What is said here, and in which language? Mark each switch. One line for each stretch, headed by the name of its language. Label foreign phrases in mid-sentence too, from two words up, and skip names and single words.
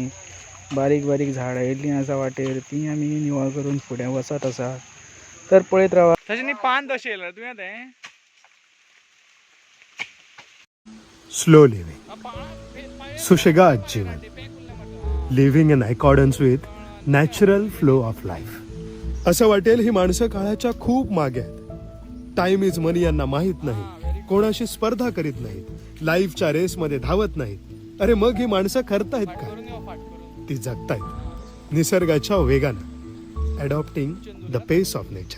Konkani: बारीक बारीक झाडां येयल्लीं आसा वाटेर ती आमी निवळ करून फुडें वचत आसा. तर पळयत रावा. तशें न्ही पान तशें येयलें तुवें तें.
English: slow living,
Konkani: सुशेगाद जीवन,
English: living in accordance with natural flow of life.
Marathi: असं वाटेल ही माणसं काळाच्या खूप मागे आहेत.
English: time is money
Marathi: यांना माहीत नाही, कोणाशी स्पर्धा करीत नाहीत, लाईफच्या रेसमध्ये धावत नाहीत. अरे मग ही माणसं करतायत काय? ती जगतायत निसर्गाच्या वेगानं,
English: adopting the pace of nature.